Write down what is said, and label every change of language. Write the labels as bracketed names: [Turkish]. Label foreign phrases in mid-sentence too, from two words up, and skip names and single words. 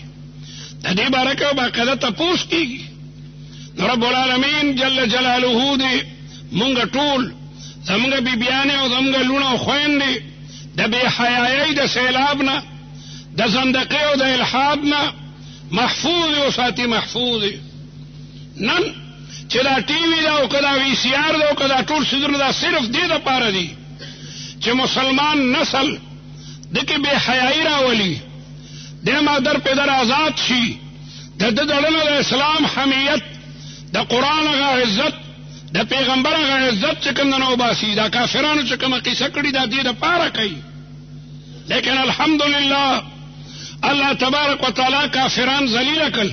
[Pashto] د دې باره کې باقاعده تپوس کېږي. نو [Arabic] رب العالمین جل جلاله [Pashto] دې مونږ ټول زمونږ بیبیانې او زمونږ لوڼه او خویندې د بې حیایۍ د سیلاب نه، د زندقۍ او د الحاد نه محفوظ وساتي. محفوظ نن چې دا ټي وي ده او که دا وي سي آر ده او که دا ټول څیزونه دا صرف دې دپاره دي چې مسلمان نسل دکې بې حیایي راولي، د [Persian] مادر پدر آزاد [Pashto] شي، د ده دړنه د اسلام حمیت، د قرآن هغه عزت، د پیغمبر هغه عزت چې کوم نه وباسي. دا کافرانو چې کومه قصه کړې دا دې دپاره کوي، لیکن الحمدلله [Arabic] الله تبارک وتعالی [Pashto] کافران ذلیل کړل.